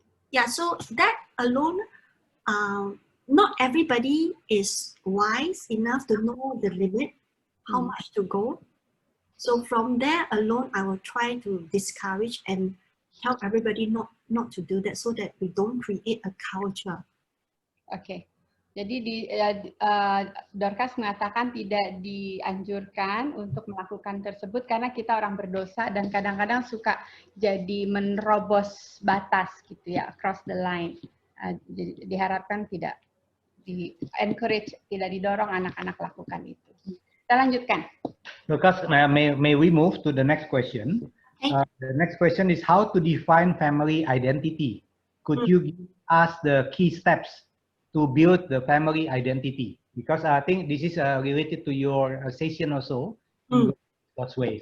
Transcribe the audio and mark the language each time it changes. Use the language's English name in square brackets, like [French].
[English] Yeah, so that alone, not everybody is wise enough to know the limit, how much to go. So from there alone, I will try to discourage and help everybody not to do that, so that we don't create a culture. Okay. [Indonesian] Jadi Dorcas mengatakan tidak dianjurkan untuk melakukan tersebut karena kita orang berdosa dan kadang-kadang suka jadi menerobos batas gitu ya, [English] cross the line. [Indonesian] Diharapkan tidak di-encourage, tidak didorong anak-anak lakukan itu. Kita lanjutkan. [English] Dorcas, may we move to the next question? The next question is how to define family identity. Could you give us the key steps to build the family identity? Because I think this is related to your session also in God's way.